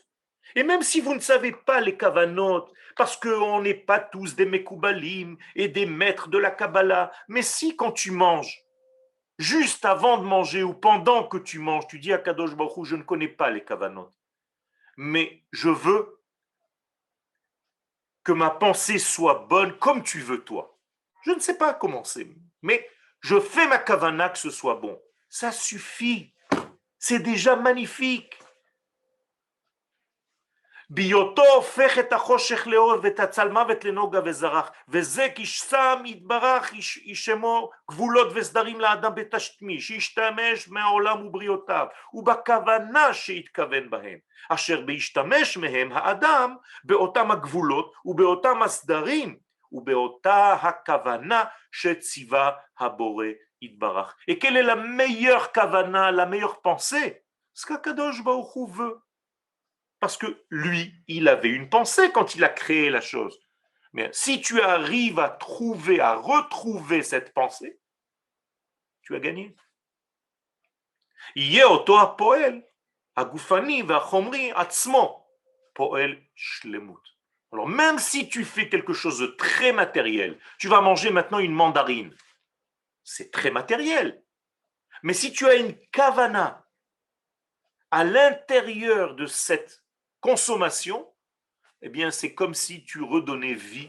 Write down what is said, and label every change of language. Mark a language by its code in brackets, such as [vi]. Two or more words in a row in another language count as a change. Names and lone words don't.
[fr] Et même si vous ne savez pas les kavanot, parce qu'on n'est pas tous des mekoubalim et des maîtres de la Kabbalah, mais si quand tu manges, juste avant de manger ou pendant que tu manges, tu dis à Kadosh Baruch Hu, je ne connais pas les kavanot, mais je veux que ma pensée soit bonne comme tu veux toi. Je ne sais pas comment c'est, mais je fais ma kavana que ce soit bon. Ça suffit. C'est déjà magnifique. [he] בהיותו הופך את החושך לאור ואת הצלמוות לנוגה וזרח, וזה כי שם יתברך ישמו גבולות וסדרים לאדם בתשתמי, שישתמש מהעולם ובריאותיו, ובכוונה שיתכוון בהם, אשר בהשתמש מהם האדם באותם הגבולות ובאותם הסדרים, ובאותה הכוונה שציווה הבורא יתברך. [fr] Et quelle est la meilleure kavana, la meilleure pensée? ce qu'Akadosh Baruch Hu veut. Parce que lui, il avait une pensée quand il a créé la chose. Mais si tu arrives à retrouver cette pensée, tu as gagné. [he] יהיה אותו הפועל, הגופני והחומרי עצמו, פועל שלמות. [fr] Alors même si tu fais quelque chose de très matériel, tu vas manger maintenant une mandarine, c'est très matériel. Mais si tu as une kavana à l'intérieur de cette consommation, eh bien c'est comme si tu redonnais vie.